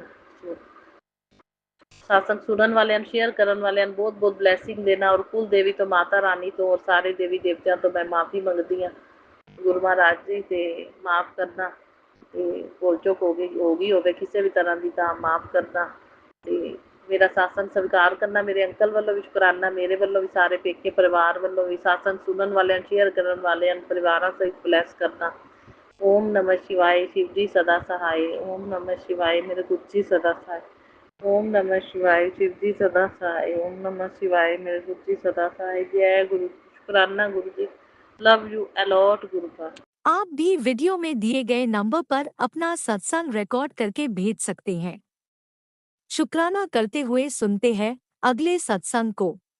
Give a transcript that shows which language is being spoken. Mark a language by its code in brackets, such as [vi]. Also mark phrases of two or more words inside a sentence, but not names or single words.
[pa] ਸੋ ਸਤਸੰਗ ਸੁਣਨ ਵਾਲਿਆਂ ਨੂੰ, ਸ਼ੇਅਰ ਕਰਨ ਵਾਲਿਆਂ ਨੂੰ ਬਹੁਤ ਬਹੁਤ ਬਲੈਸਿੰਗ ਦੇਣਾ, ਔਰ ਕੁਲ ਦੇਵੀ ਤੋਂ, ਮਾਤਾ ਰਾਣੀ ਤੋਂ, ਔਰ ਸਾਰੇ ਦੇਵੀ ਦੇਵਤਿਆਂ ਤੋਂ ਮੈਂ ਮਾਫੀ ਮੰਗਦੀ ਹਾਂ ਗੁਰੂ ਮਹਾਰਾਜ ਜੀ, ਤੇ ਮਾਫ ਕਰਨਾ, ਤੇ ਭੁੱਲ ਚੁੱਕ ਹੋ ਗਈ ਹੋਵੇ ਕਿਸੇ ਵੀ ਤਰ੍ਹਾਂ ਦੀ ਤਾਂ ਮਾਫ ਕਰਨਾ, ਤੇ ਮੇਰਾ ਸਤਸੰਗ ਸਵੀਕਾਰ ਕਰਨਾ। ਮੇਰੇ ਅੰਕਲ ਵੱਲੋਂ ਵੀ ਸ਼ੁਕਰਾਨਾ, ਮੇਰੇ ਵੱਲੋਂ ਵੀ, ਸਾਰੇ ਪੇਕੇ ਪਰਿਵਾਰ ਵੱਲੋਂ ਵੀ, ਸਤਸੰਗ ਸੁਣਨ ਵਾਲਿਆਂ, ਸ਼ੇਅਰ ਕਰਨ ਵਾਲਿਆਂ ਨੂੰ ਪਰਿਵਾਰਾਂ ਸਹਿਤ ਬਲੈਸ ਕਰਨਾ। [sa] ओम नमः शिवाय, [hi] शिव जी सदा सहाय। [sa] ओम नमः शिवाय, [hi] मेरे गुरु जी सदा सहाय। [sa] ओम नमः शिवाय, [hi] शिव जी सदा सहाय। [sa] ओम नमः शिवाय, [hi] मेरे गुरु जी सदा सहाय। जय गुरु, शुक्राना गुरु जी, [en] love you a lot [hi] गुरु का। आप भी वीडियो में दिए गए नंबर पर अपना सत्संग रिकॉर्ड करके भेज सकते हैं। शुक्राना करते हुए सुनते हैं अगले सत्संग को।